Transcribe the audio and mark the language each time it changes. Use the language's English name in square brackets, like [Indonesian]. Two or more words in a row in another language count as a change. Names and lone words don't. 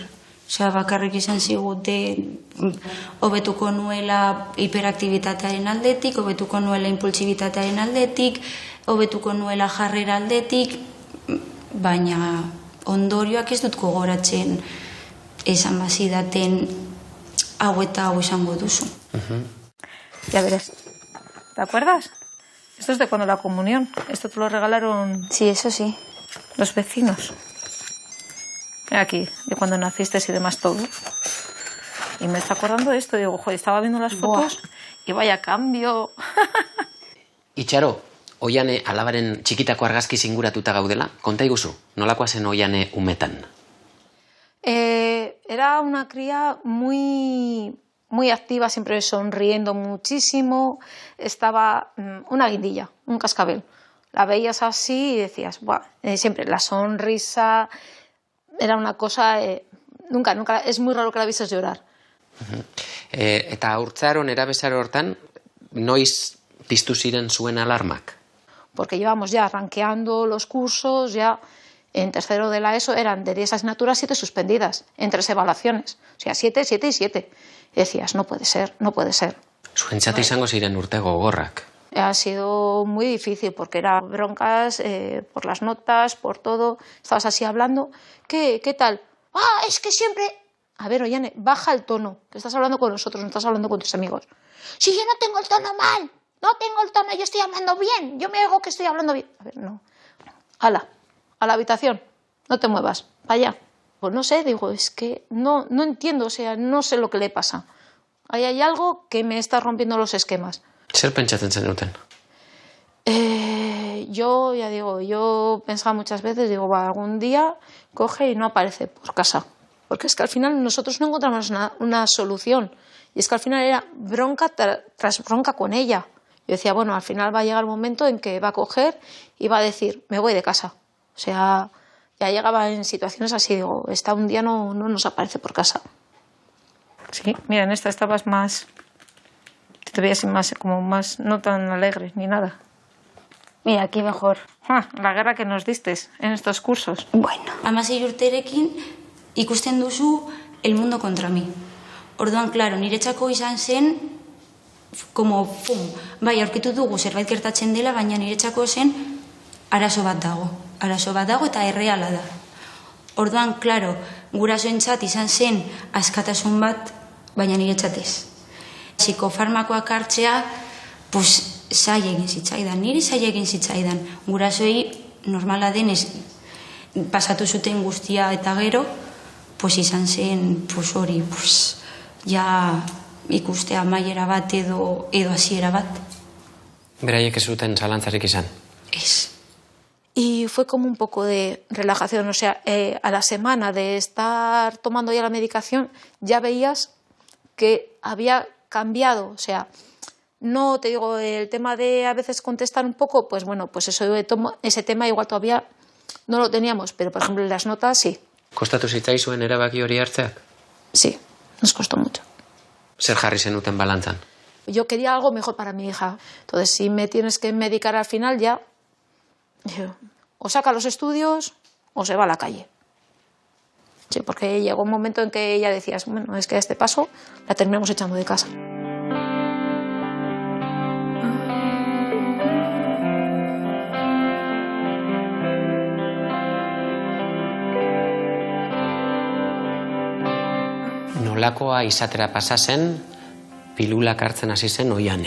[Basque] Bakarrik izan zigute hobetuko nuela hiperaktibitatearen aldetik, hobetuko nuela impulsibitatearen aldetik, hobetuko nuela jarrera aldetik, baina ondorioak ez dut gogoratzen esan bazidaten hau eta hau izango duzu. [Spanish] Ya verás. ¿Te acuerdas? Esto es de cuando la comunión. Esto te lo regalaron... Sí, eso sí. Los vecinos. Mira aquí, de cuando naciste y demás todo. Y me está acordando de esto. Digo, joder, estaba viendo las fotos y vaya cambio. [Basque] Itxaro, Oiane alabaren txikitako argazki zinguratuta gaudela, konta iguzu, nolakoa zen Oiane umetan? [Spanish] Era una cría muy activa, siempre sonriendo muchísimo. Estaba una guindilla, un cascabel. La veías así y decías, siempre la sonrisa... Era una cosa... Nunca, es muy raro que la vieses llorar. [Basque] Eta haurtzaro, nerabezaro hortan, noiz piztu ziren zuen alarmak? [Spanish] Porque llevamos ya rankeando los cursos, ya en tercero de la ESO eran de 10 asignaturas 7 suspendidas, en 3 evaluaciones. O sea, 7, 7 y 7. Y decías, no puede ser, no puede ser. [Basque] Zuentzat izango ziren urte gogorrak. [Spanish] Ha sido muy difícil porque eran broncas por las notas, por todo. Estabas así hablando. ¿Qué tal? Es que siempre... A ver, Oiane, baja el tono, que estás hablando con nosotros, no estás hablando con tus amigos. Si yo no tengo el tono mal, no tengo el tono, yo estoy hablando bien, yo me oigo que estoy hablando bien. A ver, no. Hala, a la habitación, no te muevas, para allá. Pues no sé, digo, es que no entiendo, o sea, no sé lo que le pasa. Ahí hay algo que me está rompiendo los esquemas. [Basque] Zer pentsatzen zenuten? [Spanish] Yo, ya digo, yo pensaba muchas veces, digo, algún día coge y no aparece por casa. Porque es que al final nosotros no encontramos una solución. Y es que al final era bronca tras bronca con ella. Yo decía, bueno, al final va a llegar el momento en que va a coger y va a decir, me voy de casa. O sea, ya llegaba en situaciones así, digo, un día no nos aparece por casa. Sí, mira, en esta estabas más... te veía así más, como más, no tan alegre ni nada. Mira, aquí mejor. La guerra que nos distes en estos cursos. Bueno. [Basque] 16 urterekin ikusten duzu [Spanish] el mundo contra mí. [Basque] Orduan, claro, niretzako izan zen, como, pum, bai, aurkitu dugu zerbait gertatzen dela, baina niretzako zen arazo bat dago. Arazo bat dago eta erreala da. Orduan, claro, gurasoentzat izan zen askatasun bat, baina niretzat ez. Psikofarmakoak hartzea, pues, zai egin zitzaidan, niri zai egin zitzaidan. Gurasoei normala denez pasatu zuten guztia eta gero, pues izan zen, pues hori, pues, ja ikustea amaiera bat edo hasiera bat. Beraiek ez zuten zalantzarik izan? Ez. [Spanish] Y fue como un poco de relajación, o sea, a la semana de estar tomando ya la medicación, ya veías que había cambiado, o sea, no te digo el tema de a veces contestar un poco, pues bueno, pues eso ese tema igual todavía no lo teníamos, pero por ejemplo en las notas sí. [Basque] Kostatu zitzaizuen erabaki hori hartzeak? [Spanish] Sí, nos costó mucho. [Basque] Zer jarri zenuten balantzan? [Spanish] Yo quería algo mejor para mi hija, entonces si me tienes que medicar al final ya, o saca los estudios o se va a la calle. Sí, porque llegó un momento en que ya decías, bueno, es que a este paso la terminamos echando de casa. [Basque] Nolakoa izatera pasa zen, pilulak hartzen hasi zen Oiane?